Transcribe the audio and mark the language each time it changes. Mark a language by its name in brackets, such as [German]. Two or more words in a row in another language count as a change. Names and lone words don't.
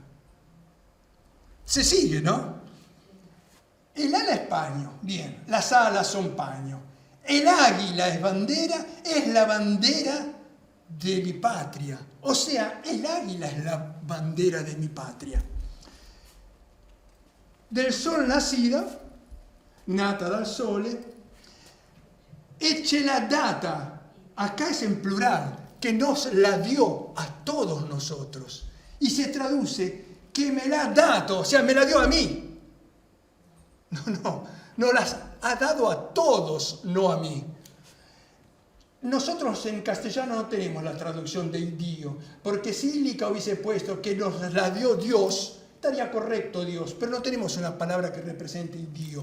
[Spanish] Se sigue, ¿no? El ala es paño. Bien, las alas son paño. El águila es la bandera de mi patria. O sea, el águila es la bandera de mi patria. Del sol nacida, [Italian] nata dal sole, e ce l'ha data. [Spanish] Acá es en plural, que nos la dio a todos nosotros. Y se traduce, que me la ha dado, o sea, me la dio a mí. No las ha dado a todos, no a mí. Nosotros en castellano no tenemos la traducción de Dio, porque si Ílica hubiese puesto que nos la dio Dios, Estaría correcto Dios, pero no tenemos una palabra que represente el Dios.